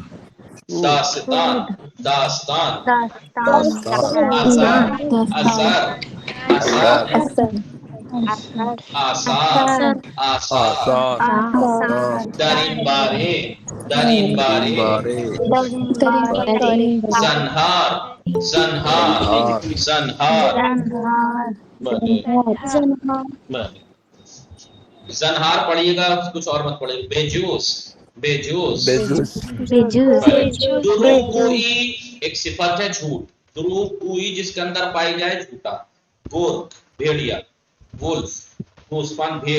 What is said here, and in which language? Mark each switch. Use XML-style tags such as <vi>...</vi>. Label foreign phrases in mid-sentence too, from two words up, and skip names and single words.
<fa>داستان. داستان. اثر. اثر. اثر. آثار. آثار. در این باره. در این باره. زنهار. زنهار. زنهار.</fa> <ur>زنہار پڑھیے گا کچھ اور مت پڑھیے. بیجوس. بیجوس.</ur> <fa>دروغ گوئی</fa> <ur>ایک صفت ہے جھوٹ.</ur> <fa>دروغ گوئی</fa> <ur>جس کے اندر پائی جائے جھوٹا. گورک بھیڑیا. وولف گوسفند بھیڑ.</ur>